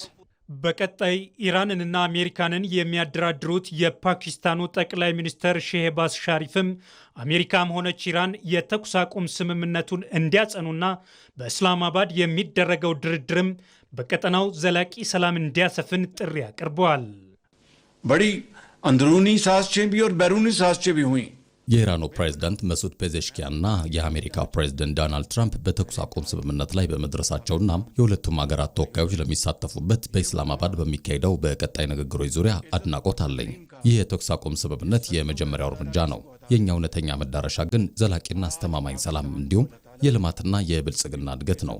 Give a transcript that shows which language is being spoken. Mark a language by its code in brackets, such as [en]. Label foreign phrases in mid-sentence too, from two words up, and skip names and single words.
[am] በቀጣይ ኢራንንና አሜሪካንን የሚያደራድሩት የፓኪስታኑ ጠቅላይ ሚኒስትር ሼህባዝ ሻሪፍም አሜሪካም ሆነች ኢራን የተኩስ አቁም ስምምነቱን እንዲያጸኑና በእስላማባድ የሚደረገው ድርድርም በቀጠናው ዘላቂ ሰላም እንዲያሰፍን ጥሪ አቅርበዋል። [ur] بڑی اندرونی سازشیں بھی اور بیرونی سازشیں بھی ہوئی። [am] የኢራኑ ፕሬዝዳንት መሱድ ፔዜሽኪያንና የአሜሪካ ፕሬዝዳንት ዶናልድ ትራምፕ በተኩስ አቁም ስምምነት ላይ በመድረሳቸውና የሁለቱም ሀገራት ተወካዮች ለሚሳተፉበት በኢስላማባድ በሚካሄደው በቀጣይ ንግግሮች ዙሪያ አድናቆት አለኝ። ይህ የተኩስ አቁም ስምምነት የመጀመሪያው እርምጃ ነው። የኛ እውነተኛ መዳረሻ ግን ዘላቂና አስተማማኝ ሰላም እንዲሁም የልማትና የብልጽግና እድገት ነው።